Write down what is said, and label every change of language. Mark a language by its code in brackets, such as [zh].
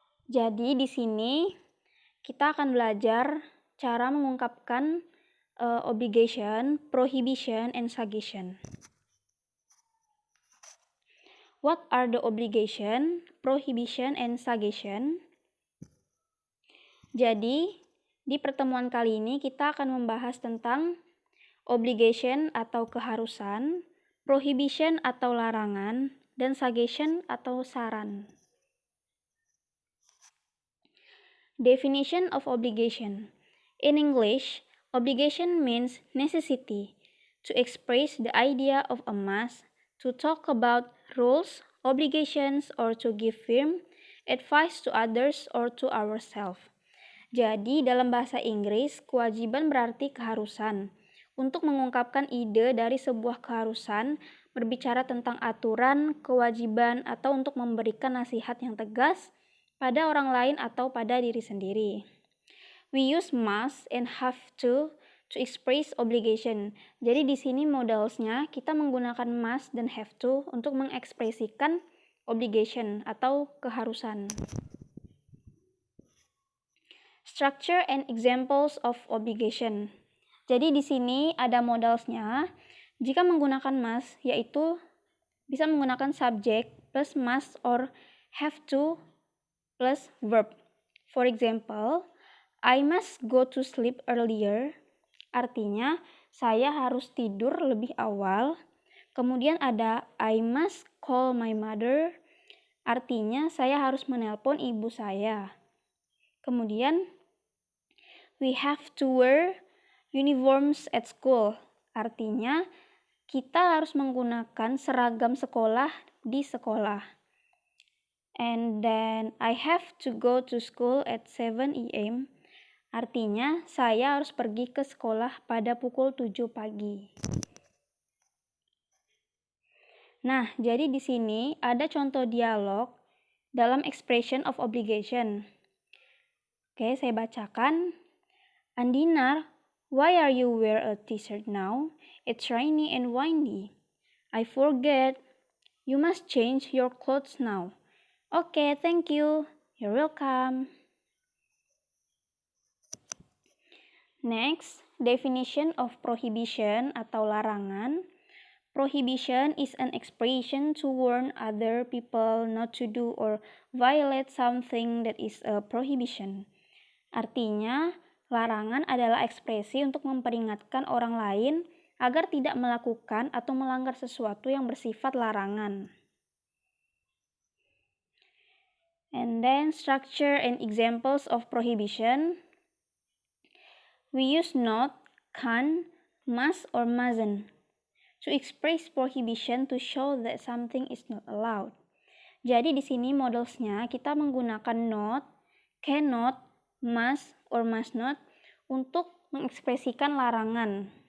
[id] Jadi di sini kita akan belajar cara mengungkapkan obligation, prohibition, and suggestion. [en] What are the obligation, prohibition, and suggestion? [id] Jadi, di pertemuan kali ini kita akan membahas tentang obligation atau keharusan, prohibition atau larangan, dan suggestion atau saran. [en] Definition of obligation. In English, obligation means necessity, to express the idea of a must, to talk about rules, obligations, or to give firm advice to others or to ourselves. [id] Jadi, dalam bahasa Inggris, kewajiban berarti keharusan. Untuk mengungkapkan ide dari sebuah keharusan, berbicara tentang aturan, kewajiban, atau untuk memberikan nasihat yang tegas pada orang lain atau pada diri sendiri. [en] We use must and have to express obligation. [id] Jadi di sini modalsnya kita menggunakan must dan have to untuk mengekspresikan obligation atau keharusan. [en] Structure and examples of obligation. [id] Jadi di sini ada modalsnya. Jika menggunakan must, yaitu bisa menggunakan [en] subject plus must or have to plus verb. For example, I must go to sleep earlier. [id] Artinya, saya harus tidur lebih awal. Kemudian ada [en] I must call my mother. [id] Artinya, saya harus menelpon ibu saya. Kemudian, [en] we have to wear uniforms at school. [id] Artinya, kita harus menggunakan seragam sekolah di sekolah. [en] And then I have to go to school at 7 a.m. [id] Artinya, saya harus pergi ke sekolah pada pukul 7 pagi. Nah, jadi di sini ada contoh dialog dalam expression of obligation. Oke, saya bacakan. [en] Andinar, why are you wear a t-shirt now? It's rainy and windy. I forget. You must change your clothes now. Okay, thank you. You're welcome. Next, definition of prohibition [id] atau larangan. [en] Prohibition is an expression to warn other people not to do or violate something that is a prohibition. [id] Artinya, larangan adalah ekspresi untuk memperingatkan orang lain agar tidak melakukan atau melanggar sesuatu yang bersifat larangan. [en] And then structure and examples of prohibition. We use not, can, must, or mustn't to express prohibition to show that something is not allowed. [id] Jadi di sini modelsnya kita menggunakan [en] not, cannot, must, or must not [id] untuk mengekspresikan larangan.